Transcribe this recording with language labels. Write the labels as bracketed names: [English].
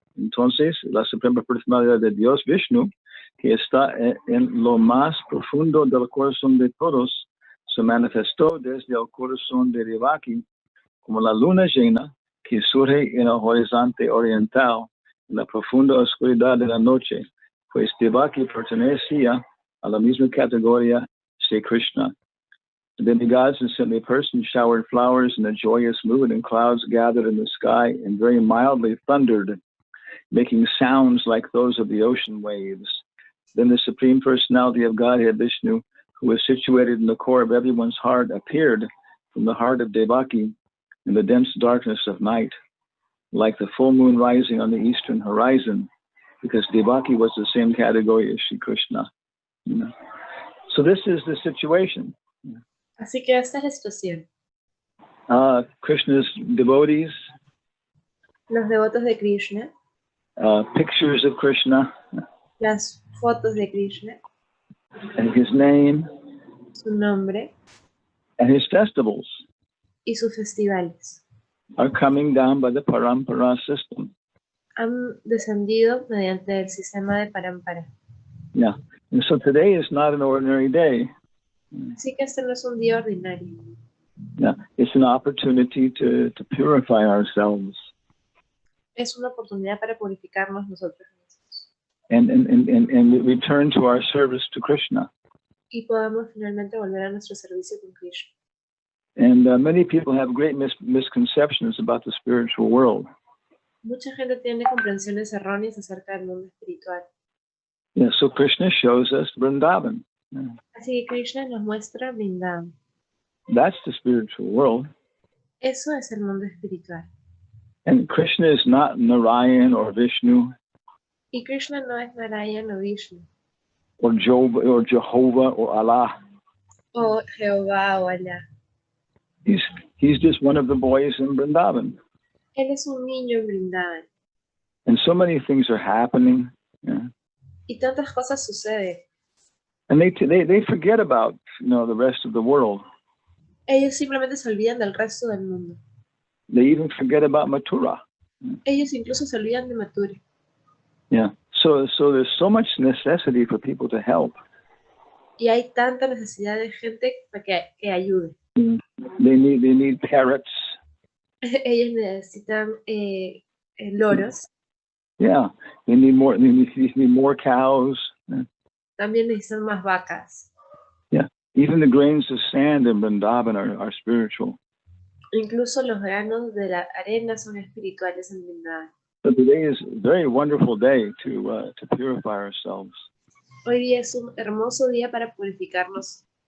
[Spanish] Entonces, la Suprema Personalidad de Dios, Vishnu, que está en lo más profundo del corazón de todos, se manifestó desde el corazón de Devaki como la luna llena que surge en el horizonte oriental, en la profunda oscuridad de la noche, pues Devaki pertenecía a la misma categoría de Krishna. [English] The demigods and saintly persons showered flowers in a joyous mood, and clouds gathered in the sky and very mildly thundered, making sounds like those of the ocean waves. Then the Supreme Personality of Godhead, Vishnu, who was situated in the core of everyone's heart, appeared from the heart of Devaki in the dense darkness of night, like the full moon rising on the eastern horizon, because Devaki was the same category as Shri Krishna. You know? So this is the situation. [Spanish] Así que esta es la situación. [English] Krishna's devotees, [Spanish] los devotos de Krishna, [English] pictures of Krishna, [Spanish] las fotos de Krishna, [English] and his name, [Spanish] su nombre, [English] and his festivals [Spanish] y sus festivales [English] are coming down by the Parampara system. [Spanish] Han descendido mediante el sistema de Parampara. [English] Yeah, and so today is not an ordinary day. [Spanish] Así que este no es un día ordinario. [English] Yeah, it's an opportunity to purify ourselves. [Spanish] Es una oportunidad para purificarnos nosotros mismos. [English] And return to our service to Krishna. [Spanish] y podamos finalmente volver a nuestro servicio con Krishna. [English] And many people have great misconceptions about the spiritual world. [Spanish] Mucha gente tiene comprensiones erróneas acerca del mundo espiritual. [English] Yeah, so Krishna shows us Vrindavan. Yeah. [Spanish] Así que Krishna nos muestra Vrindavan. [English] That's the spiritual world. [Spanish] Eso es el mundo espiritual. [English] And Krishna is not Narayan or Vishnu [Spanish] Y Krishna no es Narayana o Vishnu, [English] or Jehovah or Allah. [Spanish] o Jehová o Alá. [English] He's just one of the boys in Vrindavan. [Spanish] Él es un niño en Vrindavan. [English] And so many things are happening. Yeah. [Spanish] Y tantas cosas suceden. [English] And they forget about, the rest of the world. [Spanish] Ellos simplemente se olvidan del resto del mundo. [English] They even forget about Mathura. [Spanish] Ellos incluso se olvidan de Mathura. [English] Yeah. So there's so much necessity for people to help. [Spanish] Y hay tanta necesidad de gente para que ayude. [English] They need parrots. [Spanish] Ellos necesitan loros. [English] Yeah. They need more cows. [Spanish] También necesitan más vacas. [English] Yeah. Even the grains of sand in Vrindavan are spiritual. [Spanish] Incluso los granos de la arena son espirituales en Vrindavan. [English] So today is a very wonderful day to purify ourselves. [Spanish] Hoy día es un hermoso día para purificarnos,